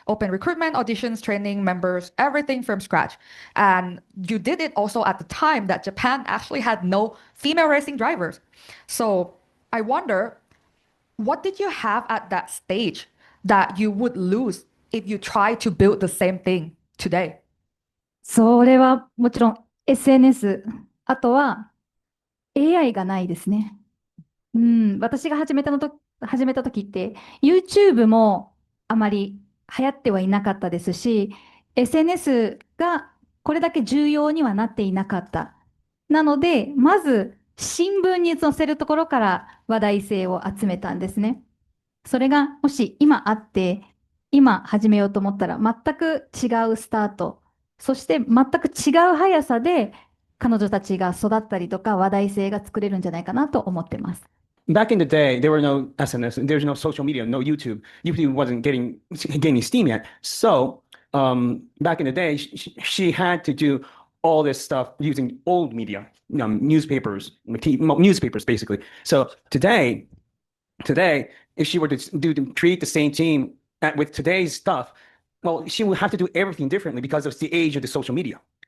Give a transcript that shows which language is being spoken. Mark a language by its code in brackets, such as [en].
[en] Open recruitment, auditions, training, members, everything from scratch. And you did it also at the time that Japan actually had no female racing drivers. So I wonder, what did you have at that stage that you would lose if you try to build the same thing today? [ja] それはもちろん SNS、あとは AI がないですね。私が始めた時って、YouTube もあまり流行ってはいなかったですし、SNS がこれだけ重要にはなっていなかった。なので、まず新聞に載せるところから話題性を集めたんですね。それがもし今あって、今始めようと思ったら全く違うスタート、そして全く違う速さで彼女たちが育ったりとか話題性が作れるんじゃないかなと思ってます。 [en] Back in the day, there were no SNS, there's no social media, no YouTube. YouTube wasn't gaining steam yet. So back in the day, she had to do all this stuff using old media, newspapers, newspapers basically. So today, if she were to create the same team with today's stuff, well, she would have to do everything differently because of the age of the social media.